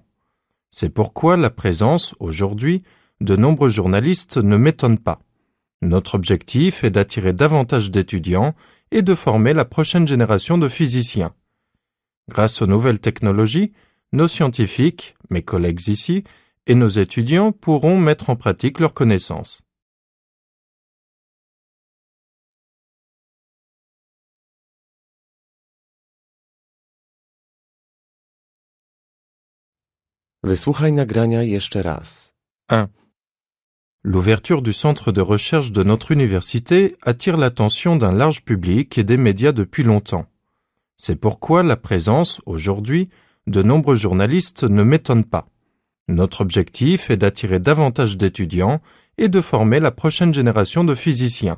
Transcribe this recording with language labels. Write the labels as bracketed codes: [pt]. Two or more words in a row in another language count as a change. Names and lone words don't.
[fr] C'est pourquoi la présence, aujourd'hui, de nombreux journalistes ne m'étonne pas. Notre objectif est d'attirer davantage d'étudiants et de former la prochaine génération de physiciens. Grâce aux nouvelles technologies, nos scientifiques, mes collègues ici, et nos étudiants pourront mettre en pratique leurs connaissances. [pl] Wysłuchaj nagrania jeszcze raz. 1. [fr] L'ouverture du centre de recherche de notre université attire l'attention d'un large public et des médias depuis longtemps. C'est pourquoi la présence, aujourd'hui, de nombreux journalistes ne m'étonne pas. Notre objectif est d'attirer davantage d'étudiants et de former la prochaine génération de physiciens.